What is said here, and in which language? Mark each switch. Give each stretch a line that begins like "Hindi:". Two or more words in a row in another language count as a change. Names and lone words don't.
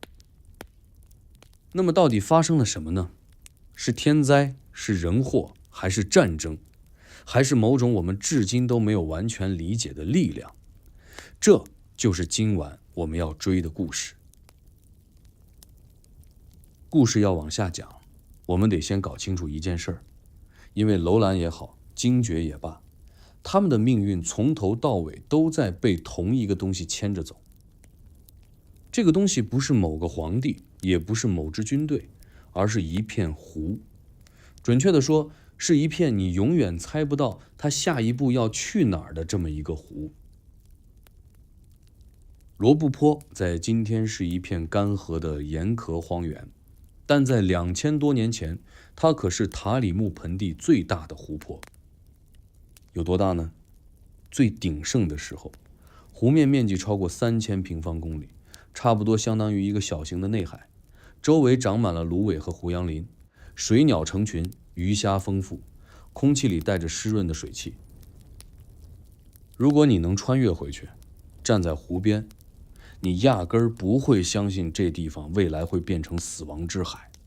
Chinese: 那麼到底發生了什麼呢？是天災，是人禍，還是戰爭，還是某種我們至今都沒有完全理解的力量？這就是今晚我們要追的故事。故事要往下講，我們得先搞清楚一件事兒，因為樓蘭也好，驚覺也罷，他們的命運從頭到尾都在被同一個東西牽着走。這個東西不是某個皇帝，也不是某支軍隊，而是一片湖。準確地說，是一片你永遠猜不到它下一步要去哪兒的這麼一個湖。羅布泊在今天是一片乾涸的鹽殼荒原，但在2000多年前，它可是塔里木盆地最大的湖泊。有多大呢？最鼎盛的时候，湖面面積超過3000平方公里，差不多相當於一個小型的內海，周圍長滿了蘆葦和胡楊林，水鳥成群，魚蝦豐富，空氣裡帶着濕潤的水汽。如果你能穿越回去，站在湖邊，你壓根兒不會相信這地方未來會變成死亡之海。